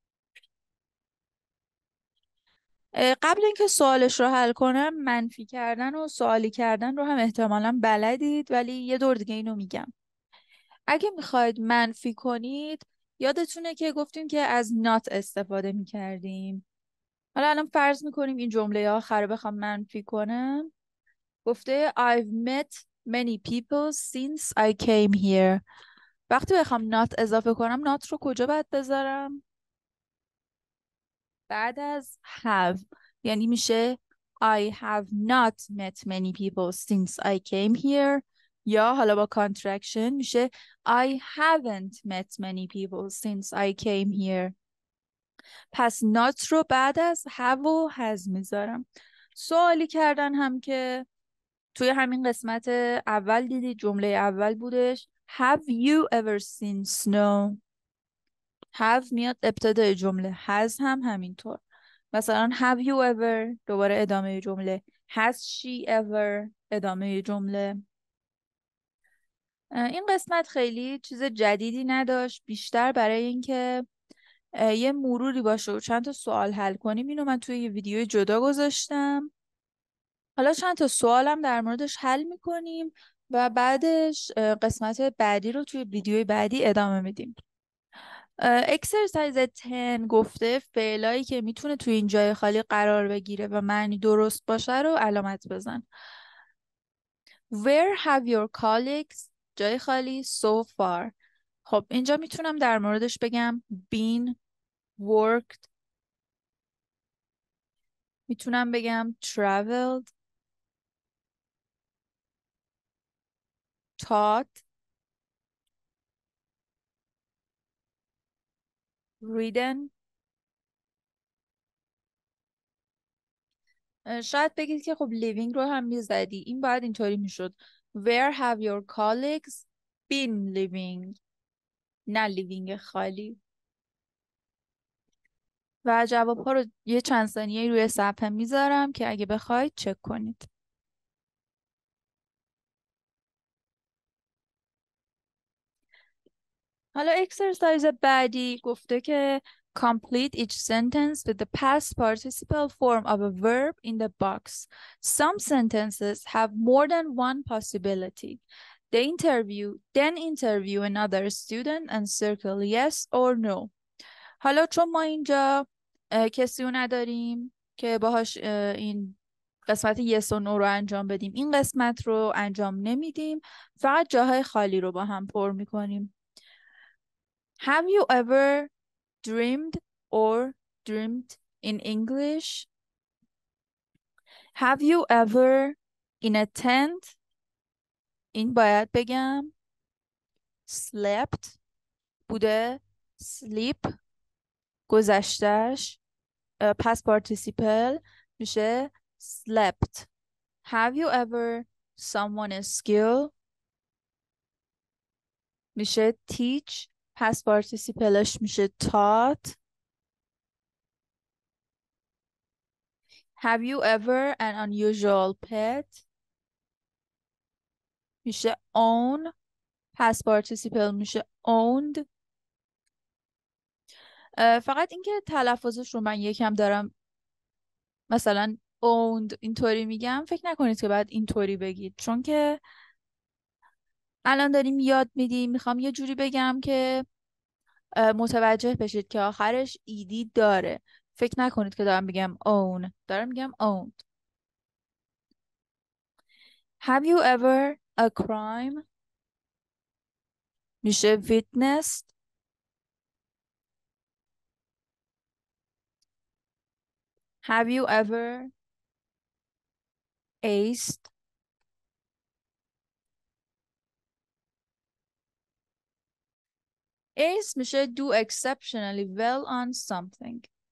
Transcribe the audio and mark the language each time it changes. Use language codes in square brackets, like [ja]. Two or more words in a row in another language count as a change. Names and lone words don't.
[fa] قبل اینکه سوالش رو حل کنم، منفی کردن و سوالی کردن رو هم احتمالاً بلدید، ولی یه دور دیگه اینو میگم. اگه میخواید منفی کنید، یادتونه که گفتیم که از not استفاده میکردیم. حالا الان فرض میکنیم این جمله آخر رو بخوام منفی کنم. [en] گفته I've met many people since I came here. [fa] وقتی بخوام not اضافه کنم، not رو کجا باید بذارم؟ بعد از have. یعنی میشه [en] I have not met many people since I came here. [fa] یا حالا با contraction میشه [en] I haven't met many people since I came here. [fa] پس not رو بعد از have و has میذارم. سوالی کردن هم که توی همین قسمت اول دیدید، جمله اول بودش [en] Have you ever seen snow؟ [fa] have میاد ابتدای جمله، has هم همینطور. [en] مثلا have you ever، [fa] دوباره ادامه جمله. [en] has she ever، [fa] ادامه جمله. این قسمت خیلی چیز جدیدی نداشت، بیشتر برای اینکه یه مروری باشه و چند تا سوال حل کنیم اینو من توی یه ویدیو جدا گذاشتم. حالا چند تا سوالم در موردش حل میکنیم و بعدش قسمت بعدی رو توی ویدیوی بعدی ادامه میدیم. اکسرسایز 10 گفته فعلایی که میتونه توی این جای خالی قرار بگیره و معنی درست باشه رو علامت بزن. [en] Where have your colleagues، [fa] جای خالی، [en] so far. [fa] خب اینجا میتونم در موردش بگم been، worked. میتونم بگم [en] traveled، taught، ridden. [fa] شاید بگید که خب living رو هم میزدی، این باید اینطوری میشد [en] Where have your colleagues been living، [fa] نه living خالی. و جواب ها رو یه چند ثانیه روی صفحه میذارم که اگه بخواید چک کنید. حالا اکسرسایز بعدی گفته که [en] complete each sentence with the past participle form of a verb in the box. Some sentences have more than one possibility. Then interview another student and circle yes or no. [fa] حالا چون ما اینجا کسی رو نداریم که باهاش این قسمت yes و no رو انجام بدیم، این قسمت رو انجام نمیدیم، فقط جاهای خالی رو با هم پر میکنیم. [en] Have you ever dreamed or dreamed in English? Have you ever in a tent؟ [fa] این باید بگم slept بوده، sleep گذشتش [en] past participle [fa] میشه slept. [en] Have you ever someone a skill میشه teach، past participleش میشه taught. Have you ever an unusual pet میشه own، past participle میشه owned. [fa] فقط اینکه تلفظش رو من یکم دارم مثلا owned اینطوری میگم، فکر نکنید که بعد اینطوری بگید، چون که الان داریم یاد میدیم، میخوام یه جوری بگم که متوجه بشید که آخرش ایدی داره. فکر نکنید که دارم میگم own، دارم میگم owned. [en] Have you ever a crime میشه witnessed. Have you ever aced ace میشه do exceptionally well on something.